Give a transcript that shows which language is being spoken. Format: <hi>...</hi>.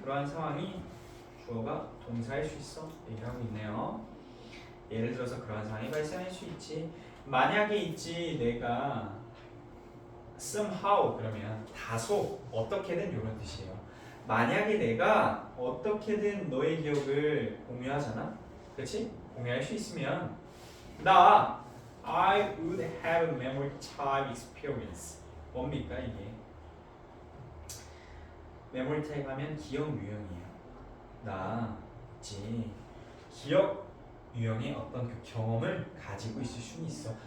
<ko>그러한 상황이 주어가 동사일 수 있어. 얘기를 하고 있네요. 예를 들어서 그러한 상황이 발생할 수 있지. 만약에 있지 내가 somehow 그러면 다소 어떻게든 이런 뜻이에요. 만약에 내가 어떻게든 너의 기억을 공유하잖아. 그치?</ko> <en>공유할 수 있으면 나 I would have a memory time experience.</en> <ko>뭡니까 이게? 메모리 타입 하면 기억 유형이에요. 나 있지. 기억 유형의 어떤 그 경험을 가지고 있을 수는 있어.</ko>